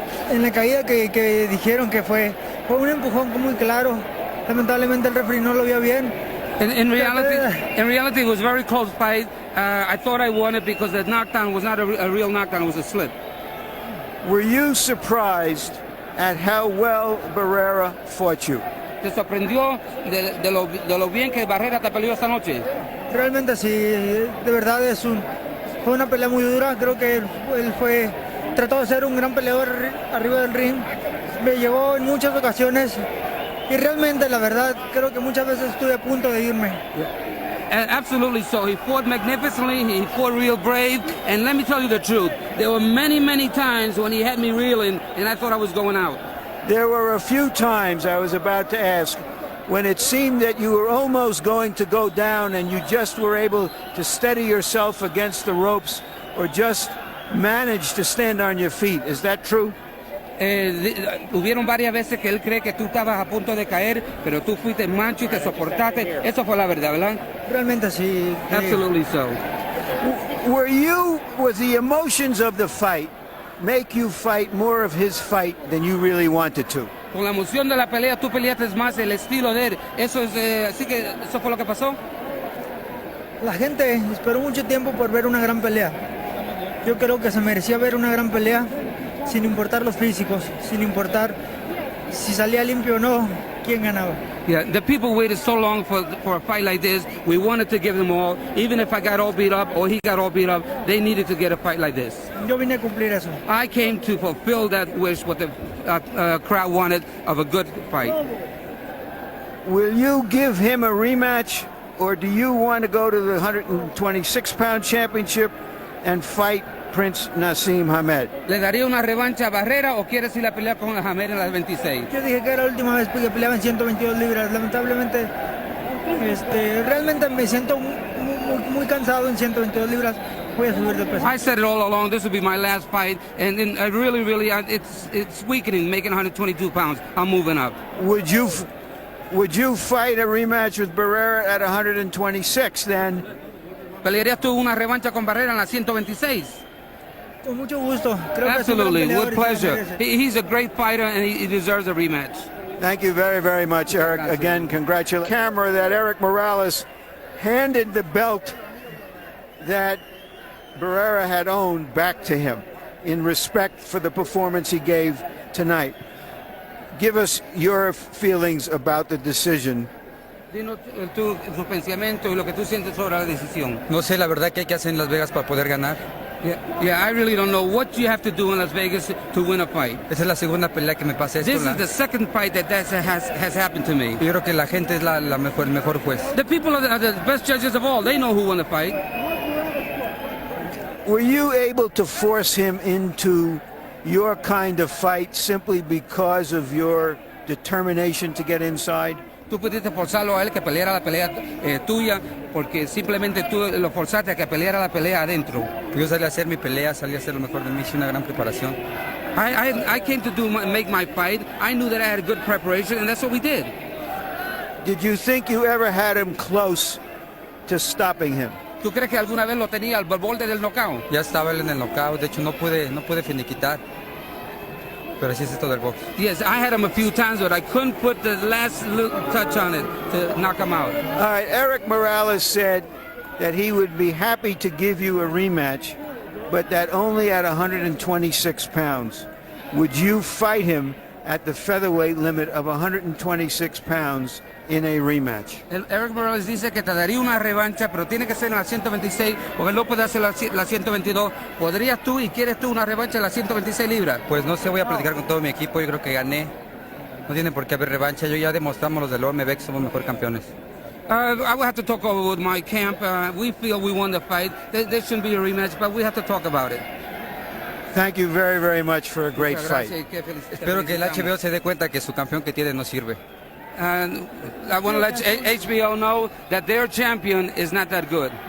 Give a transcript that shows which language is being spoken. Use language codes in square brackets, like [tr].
[es] En la caída que dijeron que fue un empujón muy claro. Lamentablemente el referee no lo vio bien. [en] In reality, it was a very close fight. I thought I won it because the knockdown was not a real knockdown; it was a slip. Were you surprised at how well Barrera fought you? [es] ¿Te sorprendió de lo bien que Barrera te peleó esta noche? Realmente sí, de verdad fue una pelea muy dura. Creo que él trató de ser un gran peleador arriba del ring. Me llevó en muchas ocasiones y realmente, la verdad, creo que muchas veces estuve a punto de irme. [en] Absolutely so. He fought magnificently, he fought real brave, and let me tell you the truth, there were many, many times when he had me reeling and I thought I was going out. There were a few times, I was about to ask, when it seemed that you were almost going to go down and you just were able to steady yourself against the ropes or just manage to stand on your feet. Is that true? [es] Hubieron varias veces que él cree que tú estabas a punto de caer, pero tú fuiste mancho y te soportaste. Eso fue la verdad, ¿verdad? Realmente sí. [en] Absolutely so. Was the emotions of the fight make you fight more of his fight than you really wanted to? [es] Con la emoción de la pelea, tú peleaste más el estilo de él. Así que eso fue lo que pasó. La gente esperó mucho tiempo por ver una gran pelea. Yo creo que se merecía ver una gran pelea, sin importar los físicos, sin importar si salía limpio o no, quién ganaba. [en] Yeah, the people waited so long for a fight like this. We wanted to give them all, even if I got all beat up or he got all beat up, they needed to get a fight like this. [es] Yo vine a cumplir eso. [en] I came to fulfill that wish, what the crowd wanted, of a good fight. Will you give him a rematch, or do you want to go to the 126-pound championship and fight Prince Naseem Hamed? [es] ¿Le daría una revancha a Barrera o quieres ir a pelear con Hamed en las 26? Yo dije que era la última vez que peleaba en 122 libras. Lamentablemente, realmente me siento muy cansado en 122 libras. Voy a subir de peso. [en] I said it all along. This will be my last fight, and I really, it's weakening, making 122 pounds. I'm moving up. Would you fight a rematch with Barrera at 126 then? [es] ¿Pelearías tú una revancha con Barrera en la 126? Con mucho gusto. Creo [en] Absolutely, [es] que es un gran [en] with [es] peleador y se [en] pleasure. [es] lo merece. [en] He's a great fighter, and he deserves a rematch. Thank you very, very much, Erik. [es] Gracias. [en] Again, congratulations. Camera that Erik Morales handed the belt that Barrera had owned back to him in respect for the performance he gave tonight. Give us your feelings about the decision. [es] Dinos tu pensamiento y lo que tú sientes sobre la decisión. No sé la verdad que hay que hacer en Las Vegas para poder ganar. [en] Yeah, I really don't know what you have to do in Las Vegas to win a fight. [es] Esa es la segunda pelea que me pasa esto. [en] This is the second fight that has happened to me. [es] Yo creo que la gente es el mejor juez. [en] The people are the best judges of all. They know who won the fight. Were you able to force him into your kind of fight simply because of your determination to get inside? [es] Tú pudiste forzarlo a él que peleara la pelea tuya porque simplemente tú lo forzaste a que peleara la pelea adentro. Yo salí a hacer mi pelea, salí a hacer lo mejor de mí, hice una gran preparación. [en] I came to make my fight. I knew that I had good preparation, and that's what we did. Did you think you ever had him close to stopping him? [es] ¿Tú crees que alguna vez lo tenía al borde del knockout? Ya estaba él en el knockout, de hecho no pude finiquitar. Pero así es esto del box. [en] Yes, I had him a few times, but I couldn't put the last little touch on it to knock him out. All right, Erik Morales said that he would be happy to give you a rematch, but that only at 126 pounds. Would you fight him at the featherweight limit of 126 pounds in a rematch? [es] Erik Morales dice que te daría una revancha, pero tiene que ser en la 126, porque él no puede hacer la 122. ¿Podrías tú y quieres tú una revancha en la 126 libras? Pues no sé, voy a platicar con todo mi equipo, yo creo que gané. No tiene por qué haber revancha, yo ya demostramos los del OMB que somos mejor campeones. [en] I will have to talk over with my camp. We feel we won the fight. There shouldn't be a rematch, but we have to talk about it. Thank you very, very much for a great fight. [es] Espero que el HBO se dé cuenta que su campeón que tiene no sirve. [en] And I want to let HBO know that their champion is not that good.